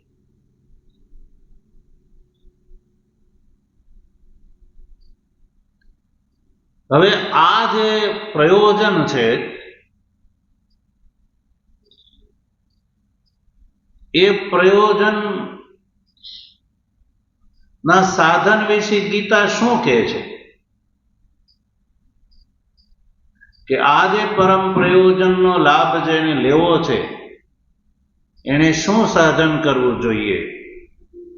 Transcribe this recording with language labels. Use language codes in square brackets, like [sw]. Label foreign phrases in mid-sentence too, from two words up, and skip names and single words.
[gu] હવે આ જે પ્રયોજન છે એ પ્રયોજન ના સાધન વિષે ગીતા શું કહે છે કે આજ પરમ પ્રયોજન નો લાભ જેને લેવો છે એને શું સાધન કરવું જોઈએ।